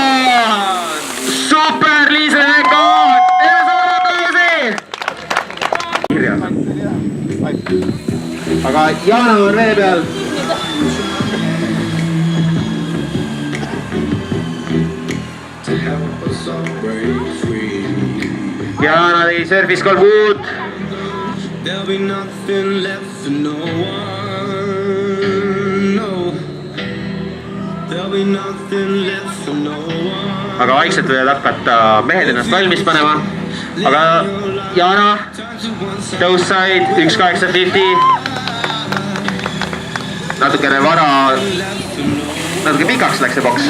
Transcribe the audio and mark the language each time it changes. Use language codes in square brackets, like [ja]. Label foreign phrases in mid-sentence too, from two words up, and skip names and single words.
[et] Super, Liis Rebecca! Teeme suure aplausi! Aga Jana on vee peal. Jana tegi service 3.6. [en] There'll be nothing left for no one, no. There'll be nothing left for no one. [et] Aga vaikselt võivad hakata mehed ennast valmis panema. Aga Jana, Toeside 1.850. Natukene vara, natuke pikaks läks see boks.